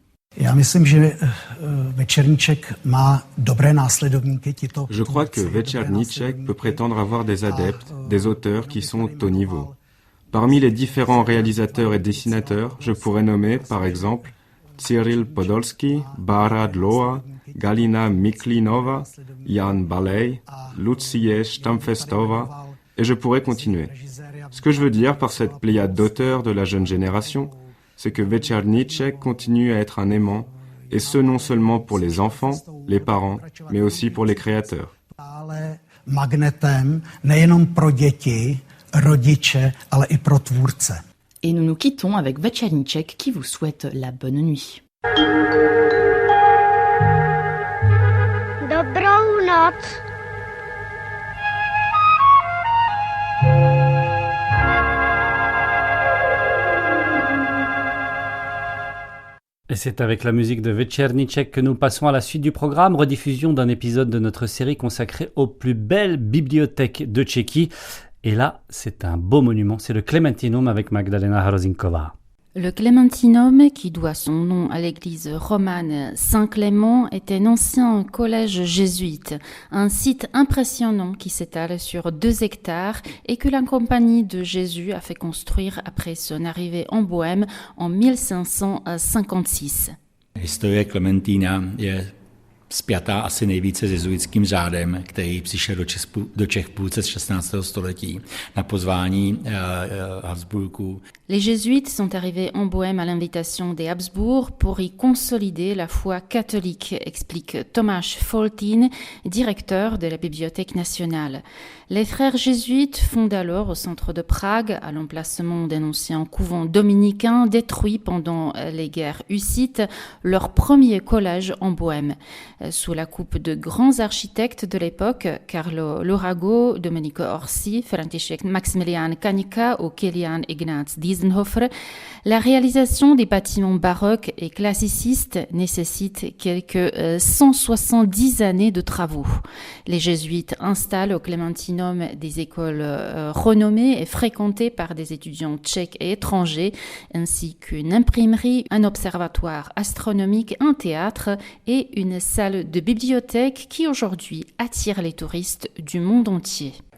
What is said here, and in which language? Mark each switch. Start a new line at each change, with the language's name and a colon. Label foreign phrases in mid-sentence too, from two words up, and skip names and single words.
French: Je crois que Večerníček peut prétendre avoir des adeptes, des auteurs qui sont au niveau. Parmi les différents réalisateurs et dessinateurs, je pourrais nommer par exemple Cyril Podolsky, Bára Dlouhá, Galina Miklinova, Jan Balej, Lucie Stamfestová, et je pourrais continuer. Ce que je veux dire par cette pléiade d'auteurs de la jeune génération, c'est que Večerníček continue à être un aimant, et ce non seulement pour les enfants, les parents, mais aussi pour les créateurs. Et nous nous quittons avec Večerníček qui vous souhaite la bonne nuit.
Czech: Dobrou noc.
French: Et c'est avec la musique de Večerníček que nous passons à la suite du programme, rediffusion d'un épisode de notre série consacrée aux plus belles bibliothèques de Tchéquie. Et là, c'est un beau monument, c'est le Klementinum avec Magdalena Hrozinková. Le Klementinum, qui doit son nom à l'église romane Saint-Clément, est un ancien collège jésuite, un site impressionnant qui s'étale sur 2 hectares et que la Compagnie de Jésus a fait construire après son arrivée en Bohême en 1556.
Czech: Historie Klementína je spjatá asi nejvíce s jezuitským řádem, který přišel do Čech v půlce 16. století na pozvání Habsburků.
French: Les jésuites sont arrivés en Bohême à l'invitation des Habsbourg pour y consolider la foi catholique, explique Tomáš Foltín, directeur de la Bibliothèque nationale. Les frères jésuites fondent alors au centre de Prague, à l'emplacement d'un ancien couvent dominicain détruit pendant les guerres hussites, leur premier collège en Bohême. Sous la coupe de grands architectes de l'époque, Carlo Lurago, Domenico Orsi, František Maximilian Kanika ou Kilian Ignác Diessenhofer, la réalisation des bâtiments baroques et classicistes nécessite quelques 170 années de travaux. Les jésuites installent au Clémentinum des écoles renommées et fréquentées par des étudiants tchèques et étrangers, ainsi qu'une imprimerie, un observatoire astronomique, un théâtre et une salle de bibliothèque qui aujourd'hui attire les touristes du monde entier.